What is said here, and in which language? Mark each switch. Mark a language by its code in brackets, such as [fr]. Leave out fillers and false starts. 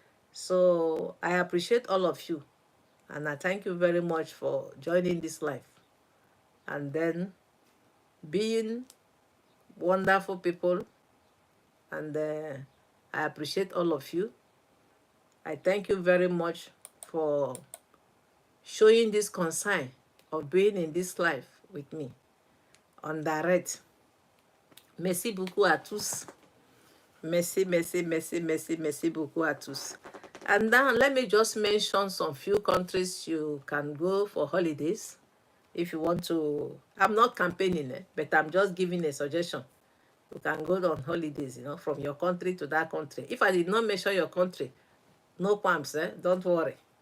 [en] So I appreciate all of you, and I thank you very much for joining this life, and then being wonderful people. And I appreciate all of you. I thank you very much for showing this concern of being in this life with me on direct. [fr] Merci beaucoup à tous. Merci, merci, merci, merci, merci beaucoup à tous. [en] And now let me just mention some few countries you can go for holidays if you want to. I'm not campaigning, but I'm just giving a suggestion. You can go on holidays, you know, from your country to that country. If I did not mention your country, no qualms, don't worry.